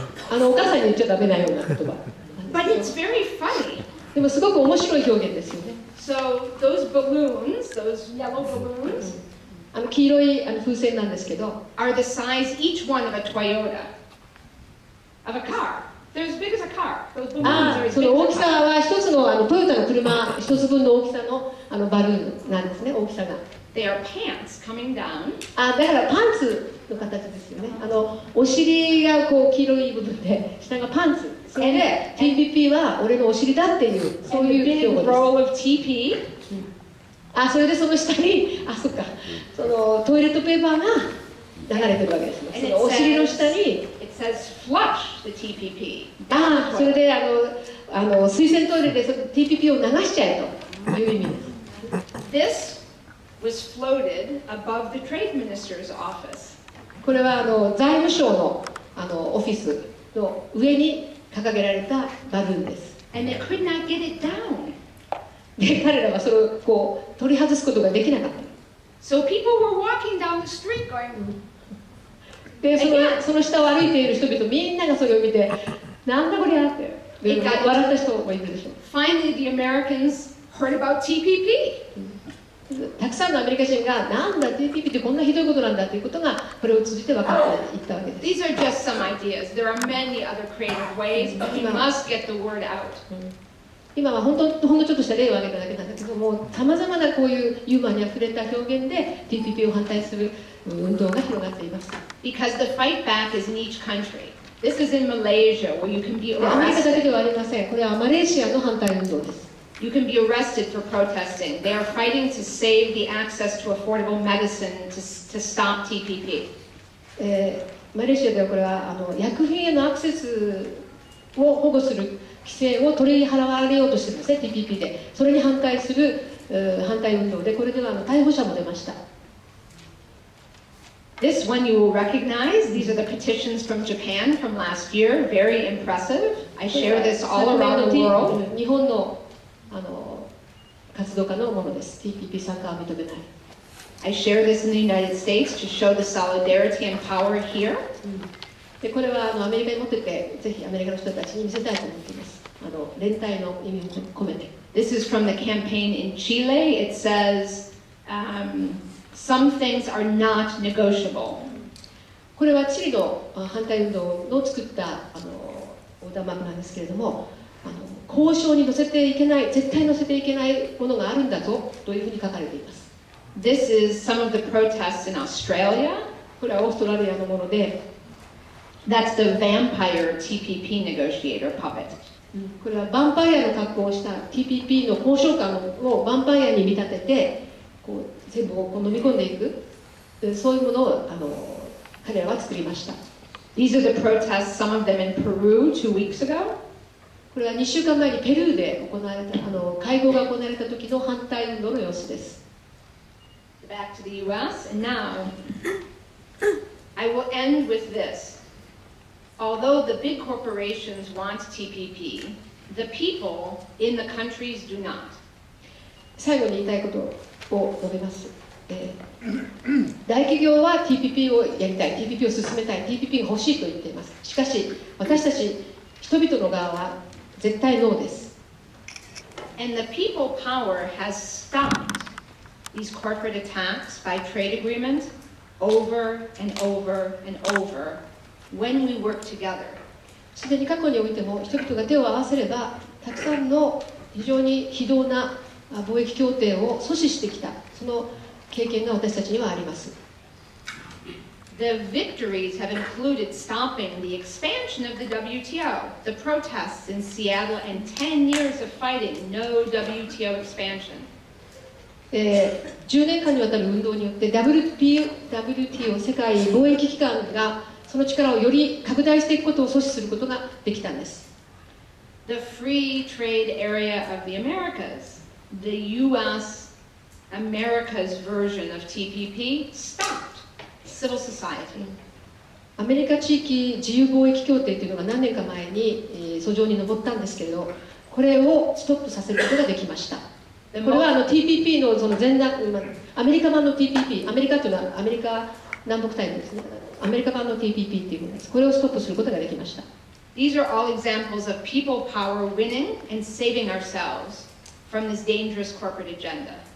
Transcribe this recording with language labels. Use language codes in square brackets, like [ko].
[ja] お母さんに言っちゃダメなような言葉。 [en] But it's very funny. [ja] でもすごく面白い表現ですよね。 [en] So those balloons, those yellow balloons, [ja] 黄色い風船なんですけど、 [en] are the size each one of a Toyota, of a car. They're as big as a car. Those balloons are as [ja] そ [en] big [ja] の大 [en] as [ja] き [en] a [ja] さ [en] car. [ja] は一つのトヨタの車一つ分の大きさのバルーンなんですね、大きさが。 [en] They are pants coming down. [ja] だからパンツの形ですよね。お尻がこう黄色い部分で下がパンツ。それで TPP は俺のお尻だっていうそういう表現です。 [en] roll of TP. [ja] それでその下にそっか、そのトイレットペーパーが流れてるわけですね。そのお尻の下に [en] It says flush the TPP. [ja] それで水洗トイレでその TPP を流しちゃえという意味です。 [en] This was floated above the trade minister's office. [ja] これは財務省のオフィスの上に掲げられたバルーンです。 [en] And they could not get it down. [ja] で彼らはそれをこう取り外すことができなかった。 [en] So people were walking down the street going. [ja] でその下を歩いている人々みんながそれを見てなんだこりゃって笑った人もいるでしょう。 [en] Finally, the Americans heard about TPP. [ja] たくさんのアメリカ人がなんだ TPP ってこんなひどいことなんだということがこれを通じて分かっていったわけです。 [en] These are just some ideas. There are many other creative ways, but we must get the word out. [ja] 今はほんのちょっとした例を挙げただけなんだけども、さまざまなこういうユーモアにあふれた表現で TPP を反対する運動が広がっています。 [en] Because the fight back is in each country. This is in Malaysia, where you can be [ja] アメリカだけ [en] arrested. [ja] ではありません。これはマレーシアの反対運動です。 [en] You can be arrested for protesting. They are fighting to save the access to affordable medicine to stop TPP. [ja] マレーシアではこれは薬品へのアクセスを保護する規制を取り払われようとしてるんですね、TPP で。それに反対する反対運動で、これでは逮捕者も出ました。 [en] This one you will recognize. These are the petitions from Japan from last year. Very impressive. I share this all around the world. [ja] 日本の活動家のものです。 TPP 参加は認めない。 [en] I share this in the United States to show the solidarity and power here. [ja] でこれはアメリカに持ってて、ぜひアメリカの人たちに見せたいと思っています。連帯の意味を込めて。 [en] This is from the campaign in Chile. It says, some things are not negotiable. [ja] これはチリの反対運動の作った横断幕なんですけれども、交渉に乗せていけない、絶対乗せていけないものがあるんだぞというふうに書かれています。 [en] This is some of the protests in Australia. [ja] これはオーストラリアのもので、 [en] That's the vampire TPP negotiator puppet. [ja] これはヴァンパイアの格好をした TPP の交渉官をヴァンパイアに見立てて、こう全部を飲み込んでいく、そういうものを彼らは作りました。 [en] These are the protests, some of them in Peru 2 weeks ago. [ja] これは2週間前にペルーで行われた会合が行われた時の反対運動の様子です。 [en] Back to the US, and now I will end with this. Although the big corporations want TPP, the people in the countries do not. [ja] 最後に言いたいことを述べます。大企業は TPP をやりたい、TPP を進めたい、TPP が欲しいと言っています。しかし、私たち人々の側は絶対ノーです。 [en] And the people power has stopped these corporate attacks by trade agreement over and over and over when we work together. [ja] すでに過去においても人々が手を合わせれば、たくさんの非常に非道な貿易協定を阻止してきた、その経験が私たちにはあります。 [en] The victories have included stopping the expansion of the WTO, the protests in Seattle, and 10 years of fighting no WTO expansion. [ja] 10年間にわたる運動によって WTO 世界貿易機関がその力をより拡大していくことを阻止することができたんです。 [en] The free trade area of the Americas, the US America's version of TPP, stopped civil society. [ja] アメリカ地域自由貿易協定というのが何年か前に訴状に上ったんですけれど、これをストップさせることができました。これはTPP のそのアメリカ版の TPP、アメリカというのはアメリカ南北大陸ですね。アメリカ版の TPP っていうものです。これをストップすることができました。 [en] These are all examples of people power winning and saving ourselves from this dangerous corporate agenda.